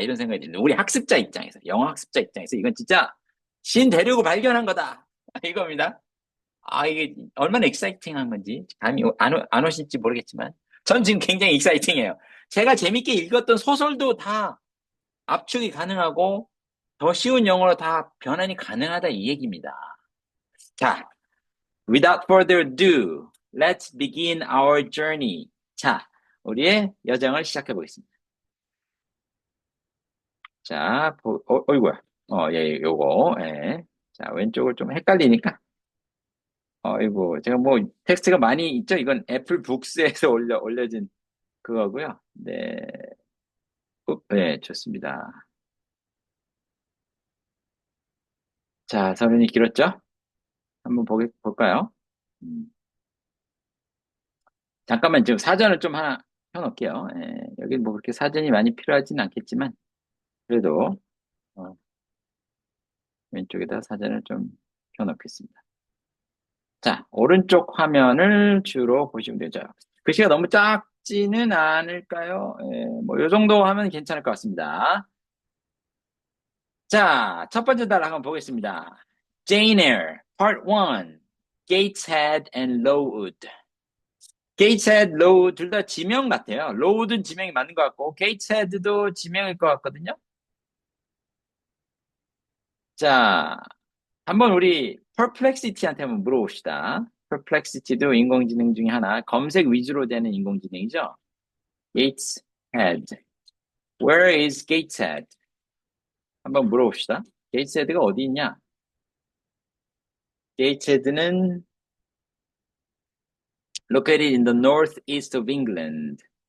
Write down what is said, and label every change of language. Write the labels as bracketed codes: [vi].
[ko] 이런 생각이 드는데, 우리 학습자 입장에서, 영어 학습자 입장에서 이건 진짜 신 대륙을 발견한 거다. 이겁니다. 이게 얼마나 익사이팅한 건지 감이 안 오실지 모르겠지만, 전 지금 굉장히 익사이팅해요. 제가 재밌게 읽었던 소설도 다 압축이 가능하고, 더 쉬운 영어로 다 변환이 가능하다 이 얘기입니다. [en] 자, without further ado, let's begin our journey. [ko] 자, 우리의 여정을 시작해 보겠습니다. 자, 어이구야. 예, 요거, 예. 자, 왼쪽을 좀 헷갈리니까. 어이구, 제가 뭐, 텍스트가 많이 있죠? 이건 애플 북스에서 올려진 그거고요. 네. 네, 좋습니다. 자, 서른이 길었죠? 한번 볼까요? 음, 잠깐만, 지금 사전을 좀 하나 펴놓을게요. 예, 여기 뭐 그렇게 사전이 많이 필요하진 않겠지만, 그래도, 어, 왼쪽에다 사전을 좀 펴놓겠습니다. 자, 오른쪽 화면을 주로 보시면 되죠. 글씨가 너무 작지는 않을까요? 예, 뭐, 요 정도 하면 괜찮을 것 같습니다. 자, 첫 번째 단어 한번 보겠습니다. [en] Jane Eyre, Part 1, Gateshead and Lowood. [ko] Gateshead, Lowood 둘 다 지명 같아요. Lowood은 지명이 맞는 것 같고, Gateshead도 지명일 것 같거든요. 자, 한번 우리 Perplexity한테 한번 물어봅시다. Perplexity도 인공지능 중에 하나, 검색 위주로 되는 인공지능이죠. [en] Gateshead. Where is Gateshead? [ko] 한번 물어봅시다. Gateshead가 어디 있냐? [en] Gateshead는 located in the northeast of England.